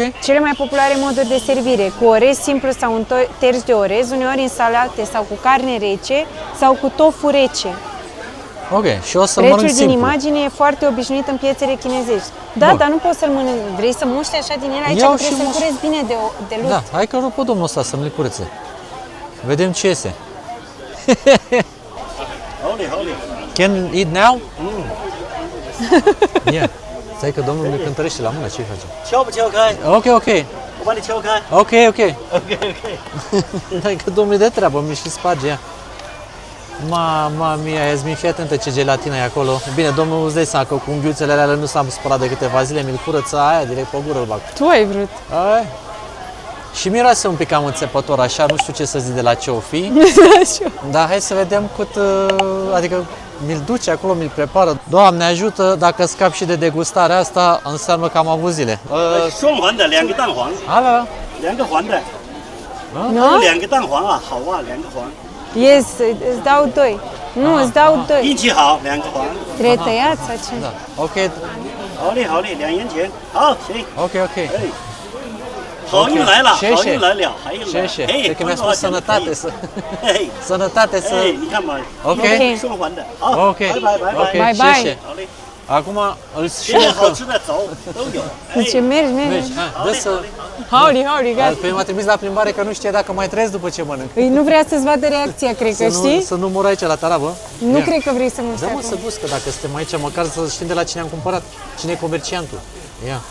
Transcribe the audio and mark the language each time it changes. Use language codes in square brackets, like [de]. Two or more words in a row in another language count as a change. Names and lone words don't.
[ro] Cele mai populare moduri de servire, cu orez simplu sau un terț de orez, uneori în salate sau cu carne rece sau cu tofu rece. Ok. Și o să Prețul mănânc din simplu. imagine e foarte obișnuit în piețele chinezești. Da, Bun. dar nu poți să-l mănânci. Vrei să muști așa din ele aici, Iau că și trebuie să-l mușc. cureți bine de lut. Da, hai că rog pe domnul ăsta să-mi le curețe. Vedem ce iese. [en] Can eat now? Yeah. [ro] Stai că domnul ne cântărește la mână, ce face? [zh] 敲不敲开？ [ro] Ok, ok. [zh] 我帮你敲开。 [ro] Ok, ok. Hai că domnul e de treabă, mi și sparge ea. Mama mia, Iasmin, fii atentă ce gelatină e acolo. Bine, domnul îți dai seama că cu unghiuțele alea nu s-a spălat de câteva zile, mi-l curăță aia, direct pe gură îl bag. Tu ai vrut. Ai. Și miroase un pic cam înțepător așa, nu știu ce să zic de la ce o fi. Dar hai să vedem cât, adică mi-l duce acolo, mi-l prepară. Doamne ajută, dacă scap și de degustarea asta, înseamnă că am avut zile. [zh] 双黄的两个蛋黄， [ro] Ala, [zh] 两个黄的， [ro] Nu? [zh] 两个蛋黄啊，好啊，两个黄， [ro] Yes, îți dau 2. Nu, îți dau 2. [zh] 运气好，两个黄。 [ro] Trebuie tăiat sau ce? da. Ok, [zh] 好嘞，好嘞，2元钱。好，行。 [ro] ok, ok. [zh] 哎，好运来了，谢谢好运来了，还有呢。 [ro] Șeșe, cred că mi-a spus sănătate să... [zh] 嘿， [ro] Sănătate să... [zh] 哎，你看嘛， [ro] Ok. [zh] 双黄的。好， [ro] Ok, [zh] 拜拜拜 [ro] ok, [zh] 拜。 [en] Bye, bye. [ro] șeșe. [zh] 好嘞， [ro] Acum îl și [zh] 现在好 [ro] mâncăm. [zh] 吃的走都有。 [ro] Ce mergi, mergi. Mergi, hai, dă să... Hauri, hauri, gata. Pe m-a trimis la plimbare că nu știe dacă mai trăiesc după ce mănânc. Îi nu vrea să-ți vadă reacția, cred că, știi? Să nu mor aici la tarabă. Nu Ia. cred că vrei să muști Da, mă, acum. să gust, că dacă suntem aici, măcar să știm de la cine am cumpărat.